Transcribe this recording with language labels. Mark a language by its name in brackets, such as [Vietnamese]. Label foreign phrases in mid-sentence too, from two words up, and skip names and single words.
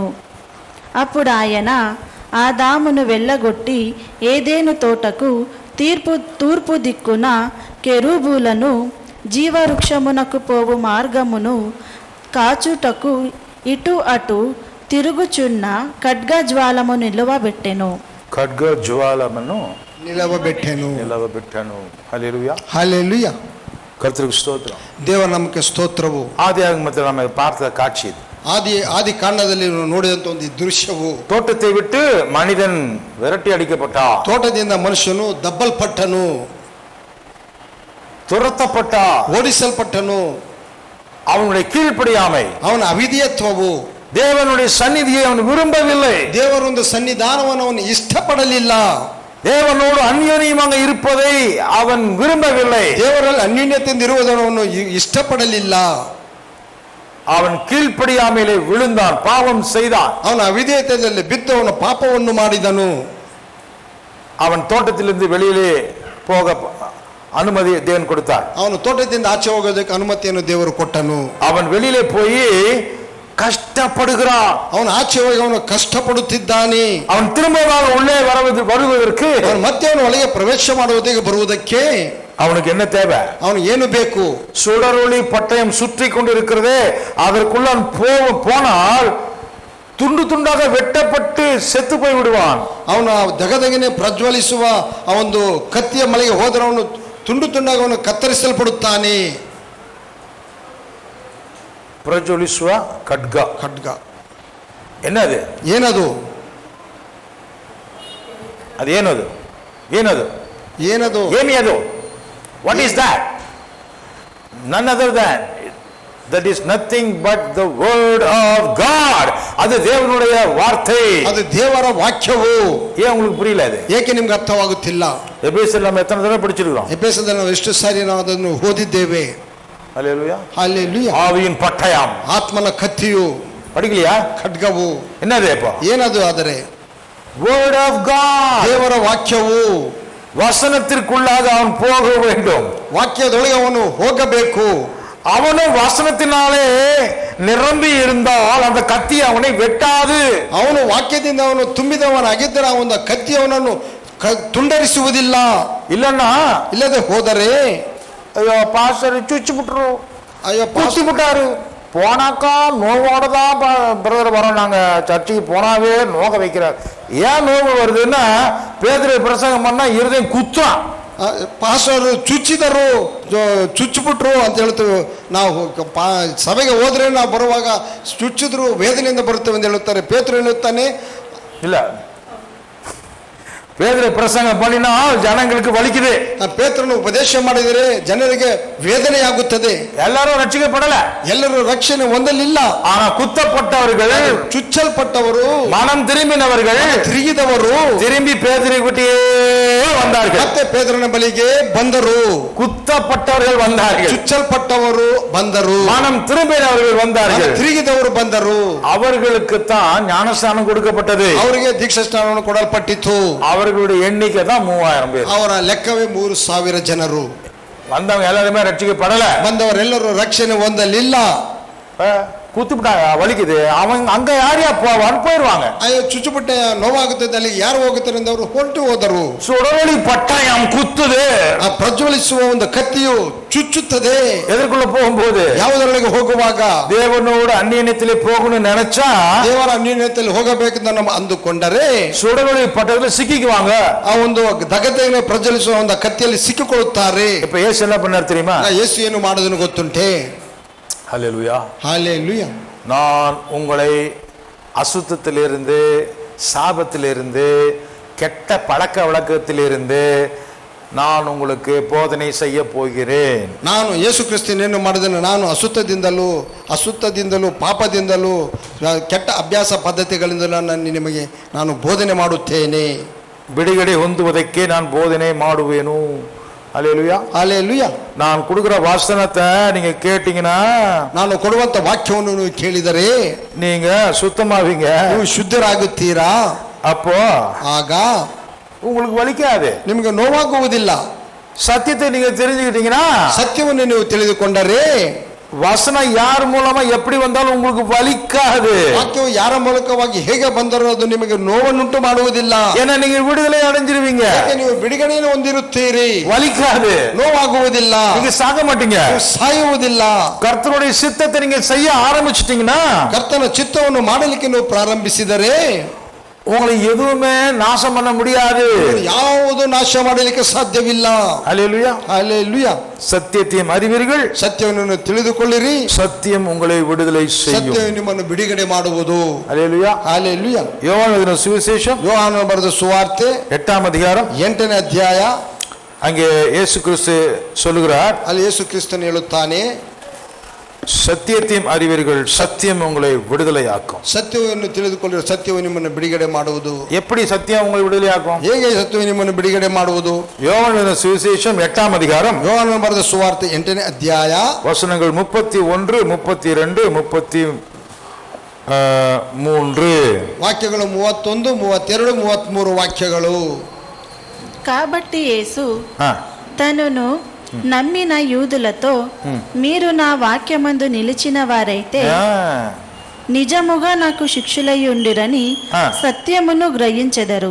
[Telugu] అప్పుడు ఆయన ఆదామును వెళ్ళగొట్టి ఏదేను తోటకు తూర్పు దిక్కున కెరూబులను జీవవృక్షమునకు పోవు మార్గమును కాచుటకు ఇటు అటు తిరుగుచున్న ఖడ్గజ్వాలము నిలవబెట్టెను. [Tamil] ஹல்லேலூயா. ஹல்லேலூயா. கர்த்தருக்கு ஸ்தோத்திரம். [Kannada] ದೇವರ ನಮಗೆ ಸ್ತೋತ್ರವು. [Tamil] ஆதியாகமத்தில் நம்ம பார்த்த காட்சி இது. [Kannada] ಆದಿ ಕಾಂಡದಲ್ಲಿ ನೋಡಿದಂತ ಒಂದು ದೃಶ್ಯವು, [Tamil] தோட்டத்தை விட்டு மனிதன் விரட்டி அடிக்கப்பட்டான். [Kannada] ತೋಟದಿಂದ ಮನುಷ್ಯನು ದಬ್ಬಲ್ಪಟ್ಟನು, [Tamil] துரத்தப்பட்டான், [Kannada] ಓಡಿಸಲ್ಪಟ್ಟನು. [Tamil] அவனுடைய கீழ்ப்படியாமை, [Kannada] ಅವನ ಅವಿಧೇಯತ್ವವು, [Tamil] தேவனுடைய சந்நிதியை அவன் விரும்பவில்லை. [Kannada] ದೇವರೊಂದು ಸನ್ನಿಧಾನವನ್ನು ಅವನು ಇಷ್ಟಪಡಲಿಲ್ಲ. [Tamil] தேவனோடு அந்யோன்யமாக இருப்பதை அவன் விரும்பவில்லை. [Kannada] ದೇವರಲ್ಲಿ ಅನ್ಯೋನ್ಯತೆಯಿಂದ ಇರುವುದನ್ನು ಅವನು ಇಷ್ಟಪಡಲಿಲ್ಲ. [Tamil] அவன் கீழ்ப்படியாமையிலே விழுந்தான், பாவம் செய்தான். [Kannada] ಅವನ ಅವಿಧೇಯತೆಯಲ್ಲಿ ಬಿದ್ದು ಅವನ ಪಾಪವನ್ನು ಮಾಡಿದನು. [Tamil] அவன் தோட்டத்திலிருந்து வெளியிலே போக அனுமதி தேவன் கொடுத்தார். [Kannada] ಅವನು ತೋಟದಿಂದ ಆಚೆ ಹೋಗೋದಕ್ಕೆ ಅನುಮತಿಯನ್ನು ದೇವರು ಕೊಟ್ಟನು. [Tamil] அவன் வெளியிலே போய் கஷ்டப்படுகிறான். [Kannada] ಅವನು ಆಚೆ ಹೋಗಿ ಅವನು ಕಷ್ಟಪಡುತ್ತಿದ್ದಾನೆ. [Tamil] அவன் திரும்பமாக உள்ளே வருவதற்கு, [Kannada] ಅವನು ಮತ್ತೆ ಅವನು ಒಳಗೆ ಪ್ರವೇಶ ಮಾಡುವುದಕ್ಕೆ ಬರುವುದಕ್ಕೆ [Tamil] அவனுக்கு என்ன தேவை? [Kannada] ಅವನು ಏನು ಬೇಕು? [Tamil] சுடரொளி பட்டயம் சுற்றி கொண்டு இருக்கிறதே, அதற்குள்ள போனால் துண்டு துண்டாக வெட்டப்பட்டு செத்து போய் விடுவான். [Kannada] ಅವನು ದಗದಗನೆ ಪ್ರಜ್ವಲಿಸುವ ಆ ಒಂದು ಕತ್ತಿಯ ಮಲೆಗೆ ಹೋದರೆ ಅವನು ತುಂಡು ತುಂಡಾಗಿ ಅವನು ಕತ್ತರಿಸಲ್ಪಡುತ್ತಾನೆ. ಪ್ರಜ್ವಲಿಸುವ ಖಡ್ಗ. [Tamil] என்னது? [Kannada] ಏನದು? ಅದೇನದು? ಏನದು? ಏನದು? ಏನಿಯದು? [English] What is that? None other than that is nothing but the word of God. [Tamil] அது தேவனுடைய வார்த்தை, [Kannada] அது தேவர வாக்கியವು. [Tamil] ஏன் உங்களுக்கு புரியல? அது [Kannada] ಏಕೆ ನಿಮಗೆ ಅರ್ಥವಾಗುತ್ತಿಲ್ಲ? [Tamil] எபேசியர் நம்ம எத்தனை தடவை படிச்சிருக்கோம்? [Kannada] ಎಫೆಸದಲ್ಲಿ ನಾವು ಎಷ್ಟು ಸಾರಿ ನಾವು ಅದನ್ನು ಓದಿದ್ದೇವೆ. [Tamil] ஹல்லேலூயா. ஹல்லேலூயா. ஆவியின் பட்டயம், [Kannada] ಆತ್ಮನ ಕತ್ತಿಯು. [Tamil] படிக்கலையா? [Kannada] ಖಡ್ಗವು. [Tamil] என்னது இப்போ? [Kannada] ಏನದು? ಆದರೆ [English] word of God, [Kannada] ದೇವರ ವಾಕ್ಯವು. [Tamil] வசனத்திற்குள்ளாக அவன் போக வேண்டும். [Kannada] ವಾಕ್ಯದೊಳಗೆ ಅವನು ಹೋಗಬೇಕು. [Tamil] அவனும் வசனத்தினாலே நிரம்பி இருந்தால் அந்த கத்தி அவனை வெட்டாது. [Kannada] ಅವನು ವಾಕ್ಯದಿಂದ ಅವನು ತುಂಬಿದವನಾಗಿದ್ದರೆ ಆ ಒಂದು ಕತ್ತಿ ಅವನನ್ನು ತುಂಡರಿಸುವುದಿಲ್ಲ. ಇಲ್ಲದೆ ಹೋದರೆ [Tamil] ஐயோ பாஸ்டர் சுச்சு விட்டுரு, ஐயோ குத்தி விட்டாரு, போனாக்கா நோவோட தான் பிரதர் வரோம், நாங்க சர்ச்சுக்கு போனாவே நோக வைக்கிறார். ஏன் நோவு வருதுன்னா, பேதுரு பிரசங்கம் பண்ணா இருதயம் குத்துறான். [Kannada] ಪಾಸ್ಟರ್ ಚುಚ್ಚಿದರು, ಚುಚ್ಚಿಬಿಟ್ರು ಅಂತ ಹೇಳ್ತೇವೆ ನಾವು. ಸಭೆಗೆ ಹೋದ್ರೆ ನಾವು ಬರುವಾಗ ಚುಚ್ಚಿದ್ರು ವೇದನೆಯಿಂದ ಬರುತ್ತೇವೆ ಅಂತ ಹೇಳುತ್ತಾರೆ. ಪೇತ್ರ ಹೇಳುತ್ತಾನೆ, [Tamil] ಇಲ್ಲ பேதுரு பிரசங்கம் பண்ணினா ஜனங்களுக்கு வலிக்குது. [Kannada] ಪೇತ್ರನು ಉಪದೇಶ ಮಾಡಿದರೆ ಜನರಿಗೆ ವೇದನೆ ಆಗುತ್ತದೆ. [Tamil] எல்லாரும் ரட்சிக்கப்படல, [Kannada] ಎಲ್ಲರೂ ರಕ್ಷಣೆ ಹೊಂದಲಿಲ್ಲ. [Tamil] ஆனா குத்தப்பட்டவர்கள், [Kannada] ಚುಚ್ಚಲ್ಪಟ್ಟವರು, [Tamil] மனம் திரும்பினவர்கள், [Kannada] ತಿರುಗಿದವರು [Tamil] திரும்பಿ பேதுரு கிட்டே வந்தார்கள். [Kannada] ಮತ್ತೆ ಪೇತ್ರನ ಬಳಿಗೆ ಬಂದರು. [Tamil] குத்தப்பட்டவர்கள் வந்தார்கள், [Kannada] ಚುಚ್ಚಲ್ಪಟ್ಟವರು ಬಂದರು, [Tamil] மனம் திரும்பினவர்கள் வந்தார்கள், [Kannada] ತಿರುಗಿದವರು ಬಂದರು. [Tamil] அவர்களுக்கு தான் ஞானஸ்நானம் கொடுக்கப்பட்டது. [Kannada] ಅವರಿಗೆ ದೀಕ್ಷಾಸ್ನಾನವನ್ನು ಕೊಡಲ್ಪಟ್ಟಿತು. [Tamil] அவர்கள் அவர்களுடைய எண்ணிக்கை தான் 3000 பேர். [Kannada] ಅವರ ಲೆಕ್ಕವೇ 3000 ಜನರು. [Tamil] வந்தவங்க எல்லாருமே ரட்சிக்கப்படல. [Kannada] ಬಂದವರೆಲ್ಲರೂ ರಕ್ಷಣೆ ಹೊಂದಲಿಲ್ಲ. [Tamil] குத்துப்பிட்டாங்க, வலிக்குது, அவங்க அங்க யாரையா போவான்னு போயிடுவாங்க. [Kannada] ಅಯ್ಯೋ ಚುಚ್ಚುಪಟ್ಟೆ ನೋವಾಗುತ್ತದೆ, ಅಲ್ಲಿ ಯಾರು ಹೋಗುತ್ತಾರೆ ಎಂದು ಹೊರಟು ಹೋದರು. [Tamil] சுடரொளி பட்டயம் குத்துது, [Kannada] ಆ ಪ್ರಜ್ವಲಿಸುವ ಒಂದು ಕತ್ತಿಯು ಚುಚ್ಚುತ್ತದೆ. [Tamil] எதற்குள்ள போகும்போது, [Kannada] ಯಾವುದರೊಳಗೆ ಹೋಗುವಾಗ [Tamil] தேவனோடு அந்நியத்திலே போகணும்னு நினைச்சா [Kannada] ದೇವರ ಅನ್ಯೋನ್ಯತೆಯಲ್ಲಿ ಹೋಗಬೇಕೆಂದು ನಮ್ಮ ಅಂದುಕೊಂಡರೆ [Tamil] சுடரொளி பட்டயத்துல சிக்கிக்குவாங்க. [Kannada] ಆ ಒಂದು ದಗತೆಯನ್ನು ಪ್ರಜ್ವಲಿಸುವ ಒಂದು ಕತ್ತಿಯಲ್ಲಿ ಸಿಕ್ಕಿಕೊಳ್ಳುತ್ತಾರೆ. [Tamil] இப்ப இயேசு என்ன பண்ணார் தெரியுமா? ಯೇಸು ಏನು ಮಾಡೋದನ್ನು ಗೊತ್ತುಂಟೆ? ஹல்லேலூயா, ஹல்லேலூயா. நான் உங்களை அசுத்தத்திலிருந்து, சாபத்திலிருந்து, கெட்ட பழக்க வழக்கத்திலிருந்து நான் உங்களுக்கு போதனை செய்ய போகிறேன். [Kannada] ನಾನು ಯೇಸು ಕ್ರಿಸ್ತನೇನು ಮಾಡಿದನು? ನಾನು ಅಸುತ್ತದಿಂದಲೂ ಪಾಪದಿಂದಲೂ ಕೆಟ್ಟ ಅಭ್ಯಾಸ ಪದ್ಧತಿಗಳಿಂದಲೂ ನಾನು ಬೋಧನೆ ಮಾಡುತ್ತೇನೆ. ಬಿಡುಗಡೆ ಹೊಂದುವುದಕ್ಕೆ ನಾನು ಬೋಧನೆ ಮಾಡುವೆನು. [Tamil] அல்லேலூயா, அல்லேலூயா. நான் கொடுக்கிற வசனத்தை நீங்க கேட்டீங்கன்னா, [Kannada] ನಾನು ಕೊಡುವಂತ ವಾಕ್ಯವನ್ನು ನೀವು ಕೇಳಿದರೆ [Tamil] நீங்க சுத்தமாவீங்க, [Kannada] ನೀವು ಶುದ್ಧರಾಗುತ್ತೀರಾ. [Tamil] அப்போ [Kannada] ಆಗ [Tamil] உங்களுக்கு வலிக்காது, [Kannada] ನಿಮಗೆ ನೋವಾಗುವುದಿಲ್ಲ. [Tamil] சத்தியத்தை நீங்க தெரிஞ்சுக்கிட்டீங்கன்னா, [Kannada] ಸತ್ಯವನ್ನು ನೀವು ತಿಳಿದುಕೊಂಡರೆ [Tamil] வசனம் யார் மூலமா எப்படி வந்தாலும் உங்களுக்கு வலிக்காது. [Kannada] ವಾಕ್ಯವು ಯಾರ ಮೂಲಕವಾಗಿ ಹೇಗೆ ಬಂದರೂ ಅದು ನಿಮಗೆ ನೋವನ್ನುಂಟು ಮಾಡುವುದಿಲ್ಲ. [Tamil] ஏன்னா நீங்க விடுதலை அடைஞ்சிருவீங்க, [Kannada] ನೀವು ಬಿಡುಗಡೆಯನ್ನು ಹೊಂದಿರುತ್ತೀರಿ, [Tamil] வலிக்காது, [Kannada] ನೋವಾಗುವುದಿಲ್ಲ, [Tamil] நீங்க சாக மாட்டீங்க. [Kannada] ಸಾಯುವುದಿಲ್ಲ. [Tamil] கர்த்தருடைய சித்தத்தை நீங்க செய்ய ஆரம்பிச்சிட்டீங்கன்னா, [Kannada] ಕರ್ತನ ಚಿತ್ತವನ್ನು ಮಾಡಲಿಕ್ಕೆ ನೀವು ಪ್ರಾರಂಭಿಸಿದರೆ [Tamil] உங்களை எதுவுமே நாசம் பண்ண முடியாது, [Kannada] ಯಾವುದು ನಾಶ ಮಾಡಲಿಕ್ಕೆ ಸಾಧ್ಯವಿಲ್ಲ. [Tamil] அல்லேலூயா, அல்லேலூயா. சத்தியத்தையும் அறிவீர்கள், [Kannada] ಸತ್ಯವನ್ನು ತಿಳಿದುಕೊಳ್ಳಿರಿ, [Tamil] சத்தியம் உங்களை விடுதலை செய்யும். [Kannada] ಸತ್ಯ ನಿಮ್ಮನ್ನು ಬಿಡುಗಡೆ ಮಾಡುವುದು. [Tamil] அல்லேலூயா, அல்லேலூயா. யோவான் எழுதின சுவிசேஷம் [Kannada] ಯೋಹಾನನು ಬರೆದ ಸುವಾರ್ತೆ [Tamil] 8ஆம் அதிகாரம் [Kannada] 8ನೇ ಅಧ್ಯಾಯ. [Tamil] அங்கே இயேசு கிறிஸ்து சொல்லுகிறார், [Kannada] ಅಲ್ಲಿ ಯೇಸು ಕ್ರಿಸ್ತನು ಹೇಳುತ್ತಾನೆ, [Tamil] சத்தியத்தையும் அறிவீர்கள், சத்தியம் உங்களை விடுதலையாக்கும். [Kannada] ಸತ್ಯವನ್ನು ತಿಳಿದುಕೊಳ್ಳಿರಿ, ಸತ್ಯವು ನಿಮ್ಮನ್ನು ಬಿಡುಗಡೆ ಮಾಡುವುದು. [Tamil] எப்படி சத்தியம் உங்களை விடுதலையாக்கும்? [Kannada] ಹೇಗೆ ಸತ್ಯವು ನಿಮ್ಮನ್ನು ಬಿಡುಗಡೆ ಮಾಡುವುದು? [Tamil] யோவான் எழுதின சுவிசேஷம் 8ஆம் அதிகாரம் [Kannada] ಯೋಹಾನನು ಬರೆದ ಸುವಾರ್ತೆ 8ನೇ ಅಧ್ಯಾಯ [Tamil] வசனங்கள் 31, 32, 33 [Kannada] ವಾಕ್ಯಗಳು 31, 32, 33 వాక్యಗಳು. [Telugu] కాబట్టి యేసు ఆ, తనను నమ్మిన యూదులతో, మీరు నా వాక్యమందు నిలిచిన వారైతే ఆ, నిజముగా నాకు శిక్షులై ఉండిరని సత్యమును గ్రహించెదరు.